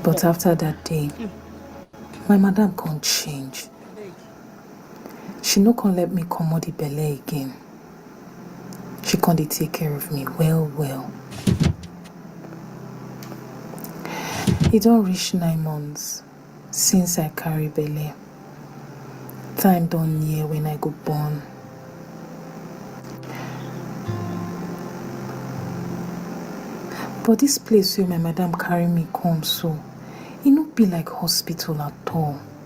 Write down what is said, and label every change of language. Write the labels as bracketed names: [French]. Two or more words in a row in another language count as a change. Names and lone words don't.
[Nigerian Pidgin] but after that day, my madam can't change. She no can let me come out the belly again. She can't take care of me well. It don't reach 9 months since I carry belly. Time don't near when I go born. But this place where my madam carry me come so, it no be like hospital at all.